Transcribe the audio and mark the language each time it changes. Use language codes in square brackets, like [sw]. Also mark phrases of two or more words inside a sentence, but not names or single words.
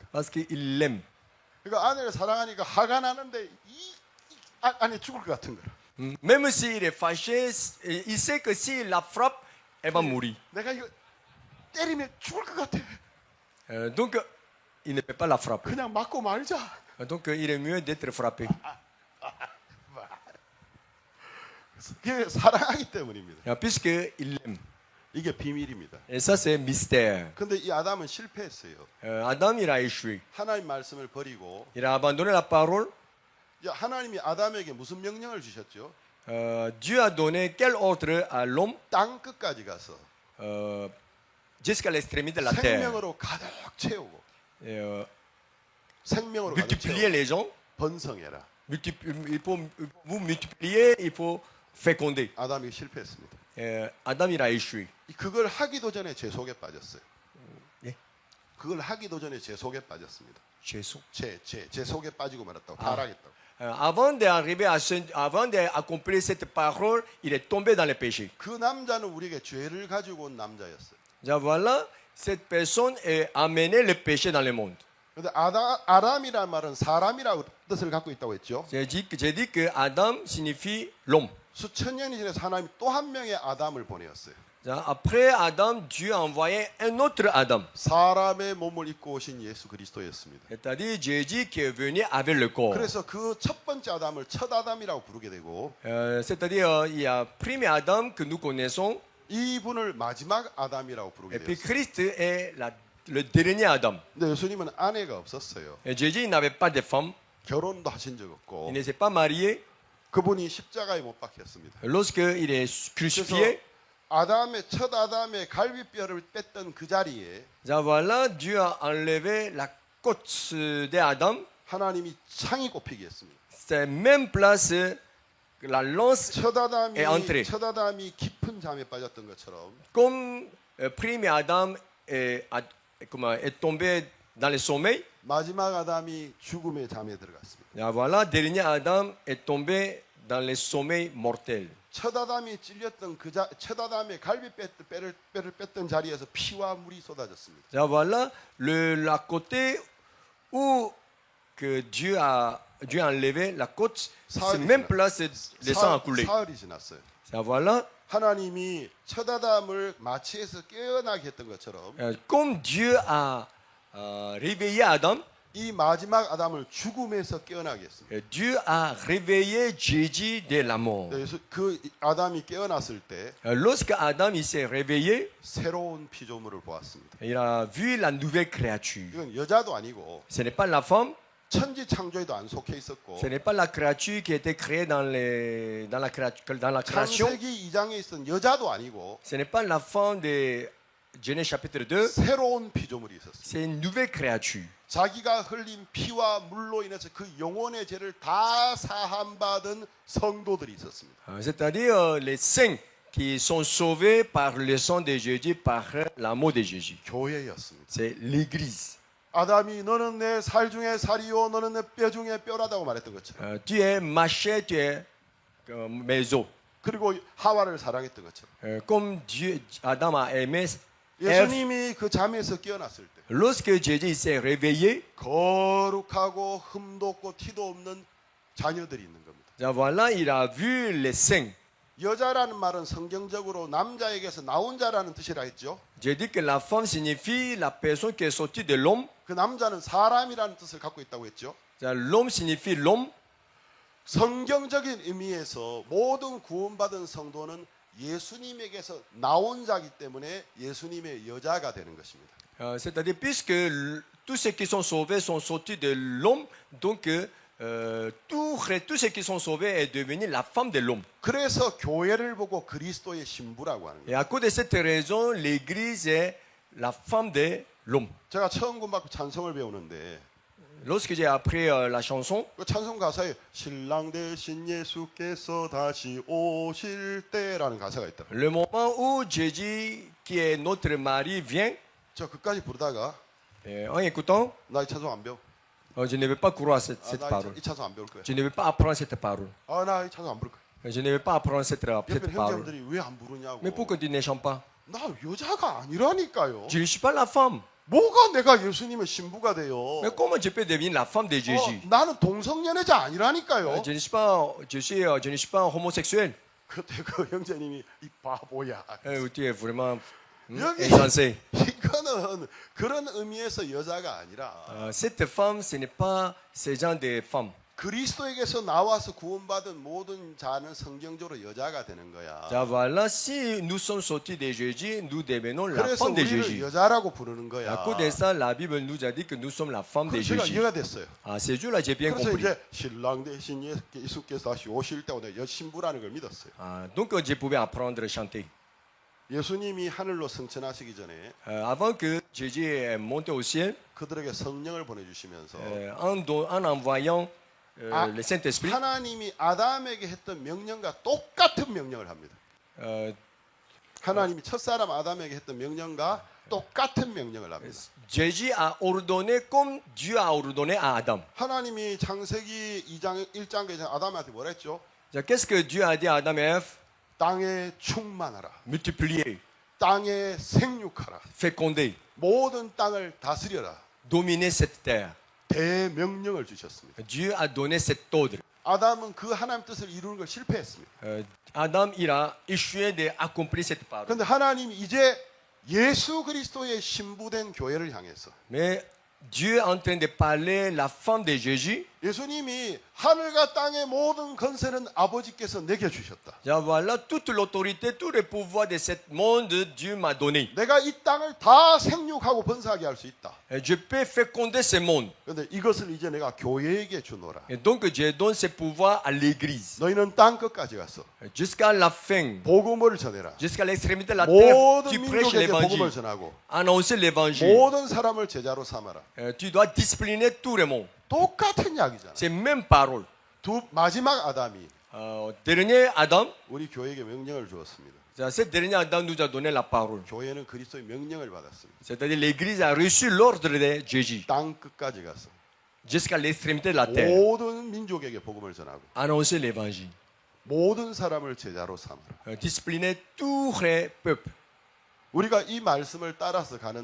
[fr] Parce qu'il l'aime. [ko] 그러니까 아내를 사랑하니까 화가 나는데 아내 죽을 것 같은 거야. [fr] Même s'il est fâché, il sait que s'il la frappe, elle va mourir. [ko] 내가 이거 때리면 죽을 것 같아. [fr] Donc, il ne peut pas la frapper. [ko] 그냥 맞고 말자. [fr] Donc, il est mieux d'être frappé. [ko] 그게 사랑하기 때문입니다. [fr] Puisqu'il l'aime. [ko] 이게 비밀입니다. [fr] Et ça, c'est mystère. [ko] 근데 이 아담은 실패했어요. [fr] Adam, il a échoué. [ko] 하나님 말씀을 버리고 [fr] Il a abandonné la parole. [ko] 이제 하나님이 아담에게 무슨 명령을 주셨죠? [fr] Dieu a donné quel ordre à l'homme [ko] 땅 끝까지 가서 [fr] jusqu'à l'extrémité de la terre. [ko] 생명으로 가득 채우고 Et, 생명으로 가득 multiplier 채우고 [fr] les gens. [ko] 번성해라. [fr] Il faut vous multiplier, il faut féconder. [ko] 아담이 실패했습니다. [fr] Adam, il a échoué. [ko] 그걸 하기도 전에 제 속에 빠졌어요. 예? 그걸 하기도 전에 제 속에 빠졌습니다. Jésus. 제 속에 빠지고 말았다고 타락했다고. [fr] Avant avant d'accomplir cette parole, il est tombé dans le péché. [ko] 그 남자는 우리에게 죄를 가지고 온 남자였어요. [fr] Donc voilà, cette personne a amené le péché dans le monde. [ko] 근데 아담이라는 말은 사람이라고 뜻을 갖고 있다고 했죠. [fr] J'ai dit que Adam signifie l'homme. [ko] 수천 년이 지나서 하나님이 또 한 명의 아담을 보내었어요. [fr] Après Adam, Dieu a envoyé un autre Adam. [ko] 사람의 몸을 입고 오신 예수 그리스도였습니다. [fr] C'est-à-dire Jésus qui est venu avec le corps. [ko] 그래서 그 첫 번째 아담을 첫 아담이라고 부르게 되고 [fr] C'est-à-dire il y a premier Adam que nous connaissons [ko] 이분을 마지막 아담이라고 부르게 [fr] et puis [ko] 되었어요. [fr] Christ est le dernier Adam. [ko] 근데 예수님은 아내가 없었어요. [fr] Et Jésus il n'avait pas de femme, [ko] 결혼도 하신 적 없고 [fr] il ne s'est pas marié. [ko] 그분이 십자가에 못 박혔습니다. [fr] Lorsque il est 그래서 crucifié, [ko] 첫 아담의 갈비뼈를 뺐던 그 자리에 [fr] voilà, Dieu a enlevé la côte d'Adam. [ko] 하나님이 창이 꼽히게 했습니다. [fr] C'est même place la lance 첫 est entrée. [ko] 아담이 깊은 잠에 빠졌던 것처럼 [fr] Comme premier Adam est tombé dans le sommeil, [ko] 마지막 아담이 죽음의 잠에 들어갔습니다. [fr] Et voilà, dernier Adam est tombé dans le sommeil mortel. [ko] 첫 아담이 찔렸던 첫 아담의 갈비 뼈를 뺐던 자리에서 피와 물이 쏟아졌습니다. [fr] Et voilà, la côté où que Dieu a enlevé la côte, cette même place, le sang a coulé. [ko] 사흘이 지났어요. [fr] Et voilà, [ko] 하나님이 첫 아담을 마취해서 깨어나게 했던 것처럼 [fr] comme Dieu a réveillé Adam, [ko] 이 마지막 아담을 죽음에서 깨어나게 했습니다. [fr] Dieu a réveillé Jésus de la mort. [ko] 그래서 그 아담이 깨어났을 때 [fr] Lorsque Adam il s'est réveillé, [ko] 새로운 피조물을 보았습니다. [fr] il a vu la nouvelle créature. [ko] 이건 여자도 아니고 [fr] Ce n'est pas la femme, [ko] 천지 창조에도 안 속해 있었고 [fr] ce n'est pas la créature qui était créée dans la création. [ko] 창세기 2장에 있었던 여자도 아니고 [fr] Ce n'est pas la femme de Genèse chapitre 2, [ko] 새로운 피조물이 있었습니다. [fr] c'est une nouvelle créature. [ko] 자기가 흘린 피와 물로 인해서 그 영혼의 죄를 다 사함받은 성도들이 있었습니다. [fr] C'est-à-dire les saints qui sont sauvés par le sang de Jésus, par l'amour de Jésus. [ko] 교회였습니다. [fr] C'est l'église. [ko] 아담이 너는 내 살 중에 살이요 너는 내 뼈 중에 뼈라다고 말했던 것처럼 [fr] Tu es ma chair, tu es mes os. [ko] 그리고 하와를 사랑했던 것처럼 [fr] Comme Dieu, Adam a aimé Ève, [ko] 예수님이 그 잠에서 깨어났을 때 [fr] lorsque Jésus s'est réveillé, [ko] 거룩하고 흠도 없고 티도 없는 자녀들이 있는 겁니다. [fr] voilà, il a vu les saints. [ko] 여자라는 말은 성경적으로 남자에게서 나온 자라는 뜻이라 했죠. [fr] J'ai dit que la femme signifie la personne qui est sortie de l'homme. [ko] 그 남자는 사람이라는 뜻을 갖고 있다고 했죠. [fr] L'homme signifie l'homme. [ko] 성경적인 의미에서 모든 구원받은 성도는 예수님에게서 나온 자기 때문에 예수님의 여자가 되는 것입니다. [fr] C'est-à-dire, puisque tous ceux qui sont sauvés sont sortis de l'homme, donc tous ceux qui sont sauvés est devenu la femme de l'homme. [ko] 그래서 교회를 보고 그리스도의 신부라고 하는 Et 거예요. [fr] à cause de cette raison, l'Église est la femme de l'homme. [ko] 제가 처음 군받고 찬송을 배우는데 [fr] Lorsque j'ai appris la chanson, [ko] 그 찬송 가사에 신랑 대신 예수께서 다시 오실 때라는 가사가 있더라고요. [fr] le moment où Jésus, qui est notre mari, vient, [ko] 저 그까지 부르다가 [fr] en écoutant, [ko] 나 이 찬송 안 배워. [fr] je ne vais pas croire à cette 나 parole. [ko] 이 찬송 안 배울 거야. [fr] Je ne vais pas apprendre cette parole. [ko] 나 이 찬송 안 부를 거야. [fr] Je ne vais pas apprendre cette 옆에 parole. [ko] 형제들이 왜 안 부르냐고. [fr] Mais pourquoi tu ne chantes pas? [ko] 나 여자가 아니라니까요. [fr] Je ne suis pas la femme. [ko] 뭐가 내가 예수님의 신부가 돼요? [fr] Mais comment je peux devenir la femme de Jésus? [ko] 나는 동성연애자 아니라니까요. [fr] Je ne suis pas homosexuel. [ko] 그때 그 형제님이 이 바보야. [fr] Tu es vraiment 여기 insensé. [ko] 이거는 그런 의미에서 여자가 아니라 [fr] Cette femme, ce n'est pas ce genre de femme. [ko] 그리스도에게서 나와서 구원받은 모든 자는 성경적으로 여자가 되는 거야. [fr] Voilà, si nous sommes sortis de Jésus, nous devenons la 그래서 femme de 우리를 Jésus. [ko] 여자라고 부르는 À 거야. [fr] cause de ça, la Bible nous a dit que nous sommes la femme de [ko] 그래서 제가 Jésus. 이해가 됐어요. [fr] À ce jour-là, j'ai bien 그래서 compris. [ko] 이제 신랑 대신 예수께서 다시 오실 때 오늘 여신부라는 걸 믿었어요. [fr] Donc, je pouvais apprendre à chanter. [ko] 예수님이 하늘로 승천하시기 전에 [fr] Avant que Jésus monte au ciel, [ko] 그들에게 성령을 보내주시면서 [fr] en envoyant le Saint-Esprit, [ko] 하나님이 아담에게 했던 명령과 똑같은 명령을 합니다. 하나님이 첫사람 아담에게 했던 명령과 똑같은 명령을 합니다. [fr] Jésus a ordonné comme Dieu a ordonné à Adam. [ko] 하나님이 창세기 2장 1장에 아담한테 뭐라 했죠? [fr] Qu'est-ce que Dieu a dit à Adam et Ève? [ko] 땅에 충만하라. Multiplier, 땅에 생육하라. féconder, 모든 땅을 다스려라. [fr] dominer cette terre. [ko] 대명령을 주셨습니다. [fr] Dieu a donné cet ordre. [ko] 아담은 그 하나님 뜻을 이루는 걸 실패했습니다. [fr] Adam, il a échoué d'accomplir cette parole. [ko] 그런데 하나님이 이제 예수 그리스도의 신부된 교회를 향해서 [fr] Mais Dieu est en train de parler la femme de Jésus. [ko] 예수님이 하늘과 땅의 모든 권세는 아버지께서 내게 주셨다. [fr] Voilà, toute l'autorité, tout le pouvoir de ce monde, Dieu m'a donné. [ko] 내가 이 땅을 다 생육하고 번사하게 할 수 있다. [fr] Je peux féconder ce monde. [ko] 그런데 이것을 이제 내가 교회에게 주노라. [fr] Et donc, je donne ce pouvoir à l'église. [ko] 너희는 땅 끝까지 가서 [fr] Jusqu'à la fin, [ko] 복음을 전해라. [fr] jusqu'à l'extrémité de la terre, 모든 tu prêches [ko] 민족에게 복음을 [fr] l'évangile. [ko] 전하고 [fr] Annoncer l'évangile. [ko] 모든 사람을 제자로 삼아라. [fr] Tu dois discipliner tout le monde. [ko] 똑같은 이야기잖아. [fr] C'est même parole. [ko] 마지막 아담이 [fr] Dernier Adam, [ko] 우리 교회에게 명령을 주었습니다. [fr] cet dernier Adam nous a donné la parole. [ko] 교회는 그리스도의 명령을 받았습니다. [fr] C'est-à-dire l'Église a reçu l'ordre de Jésus [ko] 땅 끝까지 가서 [fr] jusqu'à l'extrémité de la terre. [ko] 모든 민족에게 복음을 전하고 [fr] Annoncer l'évangile. [ko] 모든 사람을 제자로 삼으라. [fr] Discipliner tous les peuples. [ko] 우리가 이 말씀을 따라서 가는